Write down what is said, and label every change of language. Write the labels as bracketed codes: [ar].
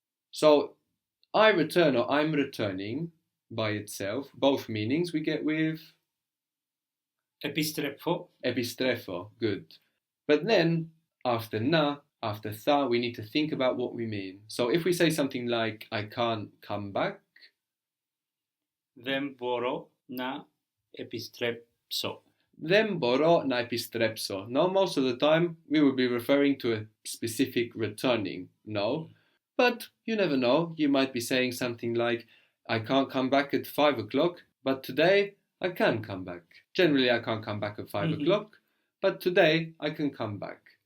[en] So I return or I'm returning by itself, both meanings we get with [el] Επιστρέφω. [en] epistrefo, good. But then after na, after tha, we need to think about what we mean. So if we say something like I can't come back, [el] Δεν μπορώ να επιστρέψω. [en] then [el] μπορώ να επιστρέψω. [en] No, most of the time we will be referring to a specific returning, no? But you never know, you might be saying something like I can't come back at 5 o'clock, but today I can come back. Generally I can't come back at 5 o'clock, but today I can come back.